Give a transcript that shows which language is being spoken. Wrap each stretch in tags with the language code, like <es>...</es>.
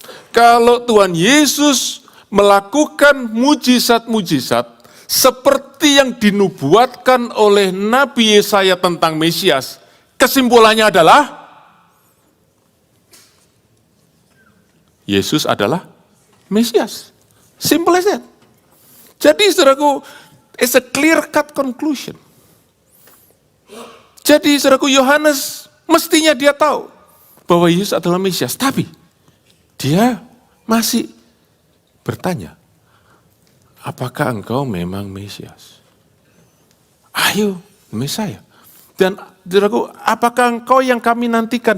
<id>Kalau Tuhan Yesus melakukan mujizat-mujizat seperti yang dinubuatkan oleh Nabi Yesaya tentang Mesias, kesimpulannya adalah Yesus adalah Mesias.</id> <en>Simple as that.</en> <id>Jadi saudaraku,</id> <en>it's a clear cut conclusion.</en> <id>Jadi saudaraku, Yohanes mestinya dia tahu bahwa Yesus adalah Mesias, tapi dia masih bertanya, apakah engkau memang Mesias? Ayo, Mesias. Dan saudaraku, apakah engkau yang kami nantikan?</id>